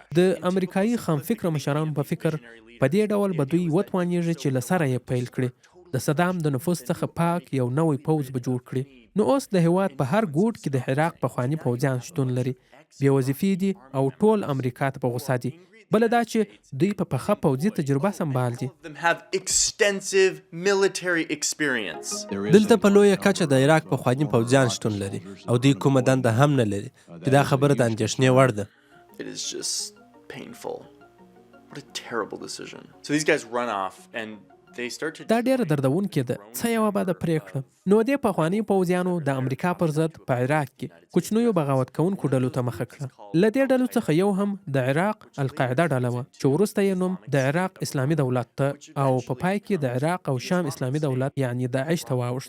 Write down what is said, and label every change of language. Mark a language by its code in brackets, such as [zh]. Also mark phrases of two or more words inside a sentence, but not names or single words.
[ps] د امریکایي خام فکره مشرانو په فکر په دې ډول به دوی وتوانیږي چې له سره یې پیل کړي. د صدام د نفوذ څخه پاک یو نوی پوځ به جوړ کړي. نو اوس د هېواد په هر ګوټ کې د عراق پخواني پوځیان شتون لري. بې وظیفې دي او ټول امریکا ته په غوسه دي. بل دا چې دوی په پخه پوځي تجربه سمبال دي. [en] All of them have extensive military experience. [ps] دلته په لویه کچه د عراق پخواني پوځیان شتون لري او دوی کومه دنده هم نه لري چې دا خبره د اندېښنې وړ ده. [en] It is just painful. What a terrible decision. So these guys run off and they start to... [ps] دا ډیره دردونکې ده. څه یوه بده پرېکړه. نو دې پخواني پوځیانو د امریکا پر ضد په عراق کې کوچنیو بغاوت کوونکو ډلو ته مخه کړه. له دې ډلو څخه یو هم د عراق القاعده ډله وه چې وروسته یې نوم د عراق اسلامي دولت ته او په پای کې د عراق او شام اسلامي دولت یعنی داعش ته واوښت.